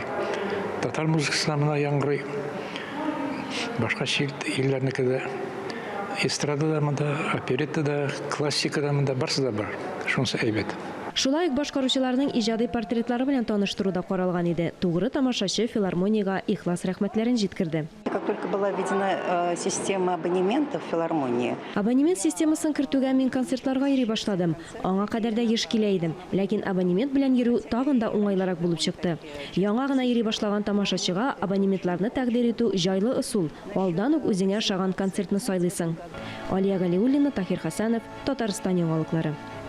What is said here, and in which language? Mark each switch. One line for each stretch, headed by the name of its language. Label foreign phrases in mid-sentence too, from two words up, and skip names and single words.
Tatar: Татар музыкасына менә яңгырый. Башка илләрнеке дә эстрадада монда, опереттада, классикада монда барсы да бар. Шунысы әйбәт. Шулай ук башкаручыларның иҗади портретлары белән таныштыру да каралган иде. Тугры тамашачы филармониягә ихлас рәхмәтләрен җиткерде.
Russian: Как только была введена система абонементов в филармонии.
Tatar: Абонемент системасын кертүгә мин концертларга йөри башладым. Аңа кадәр дә еш килә идем, ләкин абонемент белән йөрү тагын да уңайлырак булып чыкты. Яңа гына йөри башлаган тамашачыга абонементларны тәкъдир итү җайлы ысул. Алдан ук үзеңә ошаган концертны сайлыйсың. Алия Галиуллина, Тахир Хасанов, Татарстан яңалыклары.